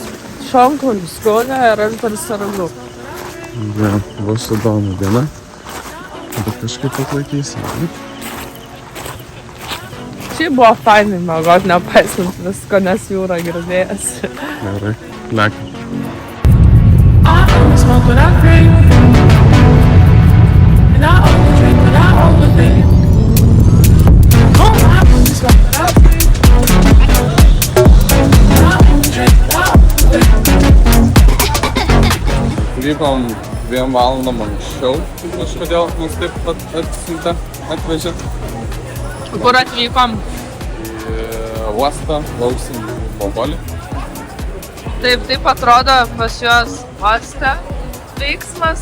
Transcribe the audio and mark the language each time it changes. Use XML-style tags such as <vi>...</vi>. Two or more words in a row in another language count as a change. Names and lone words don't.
<lt>Šonkulis, skonė ir aš dar sargu. Ja, bus įdomu diena. Bet kažkaip atlaikysim. Šiaip buvo fainai miegot, nepaisant visko, nes jūra girdėjasi. Gerai, lekiam.</lt> <en>Smoke what I crave, and I overdraink what I overthink. Oh, I wanna smoke what I crave, and I overdraink what I overthink.</en> <lt>Vykom 2 valandom anksčiau. Kažkodėl mus taip atsiuntė, atvežė. Kur atvykom? Į uostą lauksim Bobolį. Taip atrodo pas juos uoste veiksmas.</lt>